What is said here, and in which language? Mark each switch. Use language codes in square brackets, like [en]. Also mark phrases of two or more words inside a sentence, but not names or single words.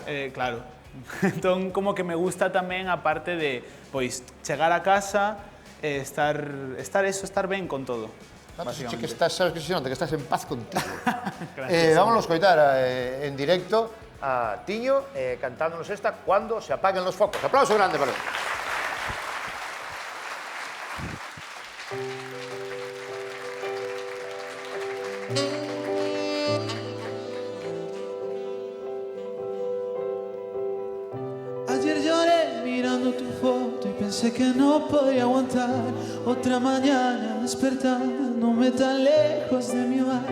[gl] Claro. Entón, como que me gusta tamén a parte de, pois, chegar a casa e estar ben con todo. Che que estás, sabes que se nota que estás en paz contigo. [es] Gracias. [gl] Vámonos a escoitar en directo a Tiño cantándonos esta Cuando se apaguen los focos. [es] Aplauso grande para él. Ayer lloré mirando tu foto y pensé que no podía aguantar otra mañana despertándome tan lejos de mi hogar.